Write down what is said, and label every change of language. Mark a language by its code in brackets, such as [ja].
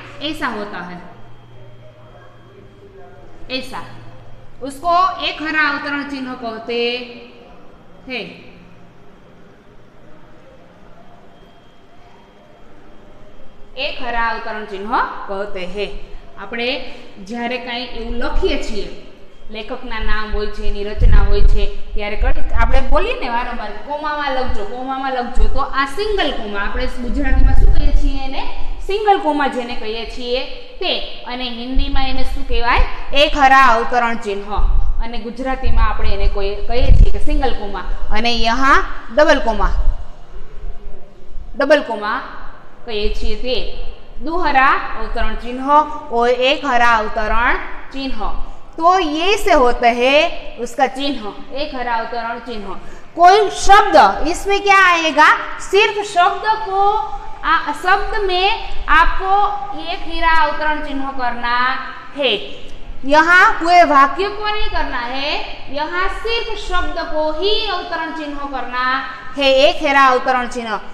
[hi] ऐसा होता है, ऐसा, उसको एक हरा अवतरण चिन्ह कहते हैं। एक हरा अवतरण चिन्ह कहते हैं। [gu] આપણે જ્યારે કંઈ એવું લખીએ છીએ, લેખકના નામ હોય છે, એની રચના હોય છે, ત્યારે આપણે બોલીએ ને વારંવાર કોમામાં લખજો, કોમામાં લખજો, તો આ સિંગલ કોમા, આપણે ગુજરાતીમાં શું કહીએ છીએ એને? સિંગલ કોમા જેને કહીએ છીએ તે, અને હિન્દીમાં એને શું કહેવાય? એક હરા અવતરણ ચિહ્ન, અને ગુજરાતીમાં આપણે એને કહીએ છીએ કે સિંગલ કોમા, અને यहाँ ડબલ કોમા कहिए છીએ તે [hi] दुहरा अवतरण चिन्ह और एक हरा अवतरण चिन्ह। तो ये से होते हैं उसका चिन्ह, एक हरा अवतरण चिन्ह। कोई शब्द, इसमें क्या आएगा? सिर्फ शब्द को, शब्द में आपको एक हरा अवतरण चिन्ह करना है। यहाँ पूरे वाक्य को नहीं करना है, यहाँ सिर्फ शब्द को ही अवतरण चिन्ह करना है, एक हरा अवतरण चिन्ह।